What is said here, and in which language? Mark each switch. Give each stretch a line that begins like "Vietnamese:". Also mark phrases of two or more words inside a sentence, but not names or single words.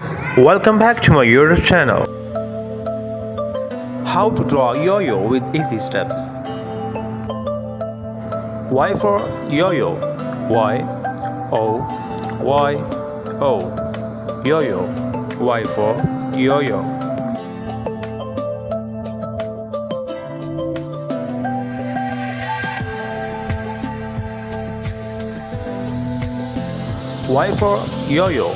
English: Welcome back to my YouTube channel. How to draw yo-yo with easy steps. Y for yo-yo. Y O Y O. Yo-yo. Y for yo-yo. Y for yo-yo.